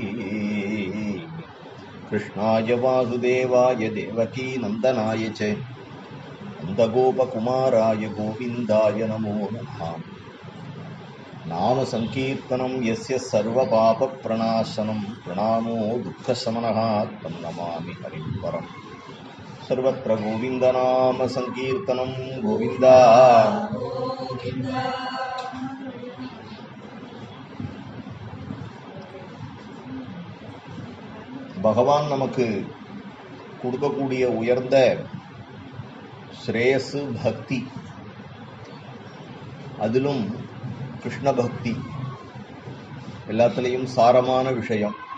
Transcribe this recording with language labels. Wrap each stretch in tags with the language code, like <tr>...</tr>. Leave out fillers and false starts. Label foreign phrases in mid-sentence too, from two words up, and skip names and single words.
<sa>कृष्णाय वासुदेवाय देवकी नन्दनाय च नन्दगोपकुमाराय गोविन्दाय नमो नमः। नाम संकीर्तनं यस्य सर्वपापप्रणाशनं प्रणामो दुःखशमनः तं नमामि हरिं परम्। सर्वत्र गोविन्दनाम संकीर्तनं गोविन्दा।</sa> <ta>பகவான் நமக்கு கொடுக்கக்கூடிய உயர்ந்த ஸ்ரேயசு பக்தி, அதிலும் கிருஷ்ண பக்தி எல்லாத்துலேயும் சாரமான விஷயம்.</ta>